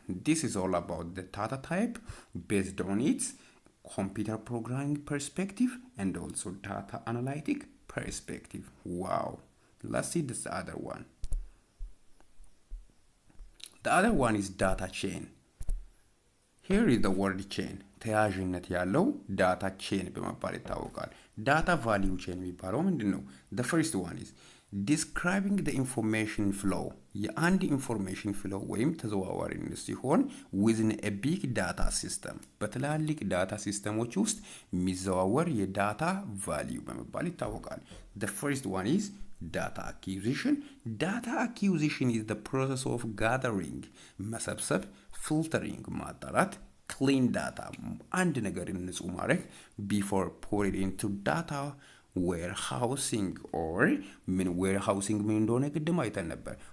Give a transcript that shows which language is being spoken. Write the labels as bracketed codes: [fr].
[en] This is all about the data type based on its computer programming perspective and also data analytic perspective. Wow. Let's see this other one. The other one is data chain. Here is the word chain. [am] ተያያዥነት ያለው ዳታ ቼን በመባል ይታወቃል። ዳታ ቫልዩ ቼን የሚባለው ምንድነው? [en] The first one is describing the information flow. [am] የአንድ ኢንፎርሜሽን ፍሎው ወይም ተዘዋዋሪነት ሲሆን [en] within a big data system. [am] በትላልቅ ዳታ ሲስተሞች ውስጥ የሚዘዋወር የዳታ ቫልዩ በመባል ይታወቃል። [en] The first one is data acquisition. Data acquisition is the process of gathering, [am] መሰብሰብ, [en] filtering, [am] ማጣራት, [en] clean data, and [am] ነገርን ንጹህ ማድረግ [en] before put it into data warehousing or warehousing [am] ምን እንደሆነ ቅድም አይተን ነበር.